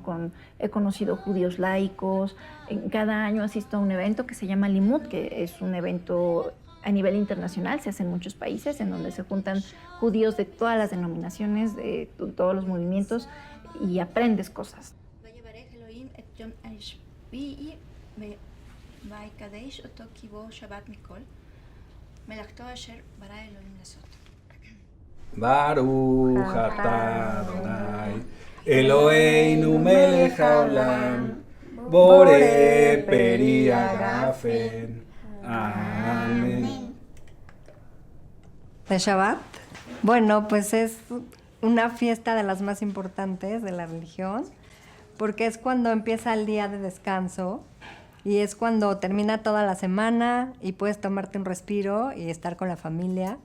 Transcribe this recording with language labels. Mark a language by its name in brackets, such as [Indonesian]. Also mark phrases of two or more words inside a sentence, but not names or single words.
[Spanish] He conocido judíos laicos. Cada año asisto a un evento que se llama Limud, que es un evento a nivel internacional, se hace en muchos países, en donde se juntan judíos de todas las denominaciones, de todos los movimientos, y aprendes cosas. [Hebrew] ברוך אתה אדוני אלוהינו מלך העולם בורא פרי הגפן. [Spanish] Amén. ¿De Shabbat? Bueno, pues es una fiesta de las más importantes de la religión, porque es cuando empieza el día de descanso y es cuando termina toda la semana y puedes tomarte un respiro y estar con la familia.